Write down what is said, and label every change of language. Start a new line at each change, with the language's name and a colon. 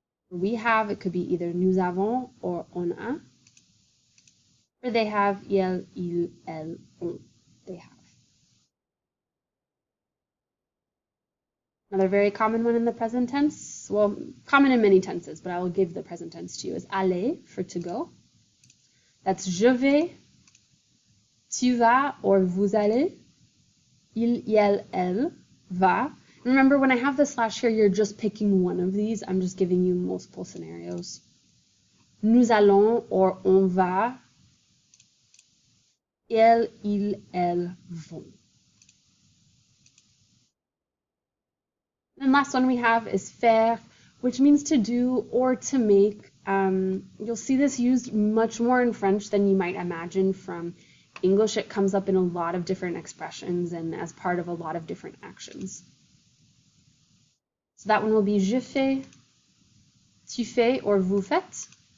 English: We have, it could be either
French: nous avons
English: or
French: on a.
English: Or they have,
French: il, elle, on.
English: They have. Another very common one in the present tense, well, common in many tenses, but I will give the present tense to you, is aller, for to go. That's
French: je vais, tu vas, or vous allez. Il, elle, va.
English: Remember, when I have the slash here, you're just picking one of these. I'm just giving you multiple scenarios.
French: Nous allons
English: or
French: on va. Elle, il, elles vont.
English: And last one we have is faire, which means to do or to make. You'll see this used much more in French than you might imagine from English. It comes up in a lot of different expressions and as part of a lot of different actions. So that one will be
French: je fais, tu fais,
English: or
French: vous faites.